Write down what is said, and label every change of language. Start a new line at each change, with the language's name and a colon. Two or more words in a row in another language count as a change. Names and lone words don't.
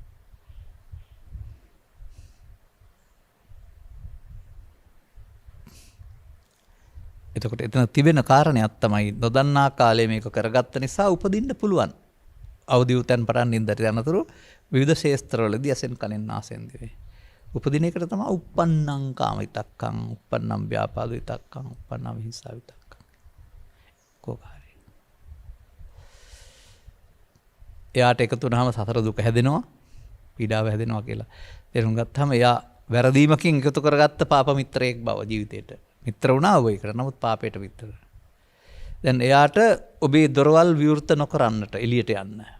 Sinhala: එතකොට එතන තිබෙන කාරණයක් තමයි නොදන්නා කාලේ මේක කරගත්ත නිසා උපදින්න පුළුවන්. අවදි උතෙන් පටන් නින්දට යනතුරු විවිධ ශේස්ත්‍රවලදී ඇසෙන් කනෙන් නාසයෙන් දිවේ. උපදින එකට තමයි
Pali: uppannam kama vitakkan, uppannam vyapada vitakkan, uppannam hisa vitakkan.
Sinhala: කොහොමයි. එයාට එකතු වුණාම සතර දුක හැදෙනවා, පීඩාව හැදෙනවා කියලා තේරුම් ගත්තාම එයා වැරදීමකින් එකතු කරගත්ත පාප මිත්‍රයෙක් බව ජීවිතේට. මිත්‍ර වුණා ඔය එකට. නමුත් පාපයට මිත්‍ර. දැන් එයාට ඔබේ දොරවල් විවෘත නොකරන්නට එළියට යන්න.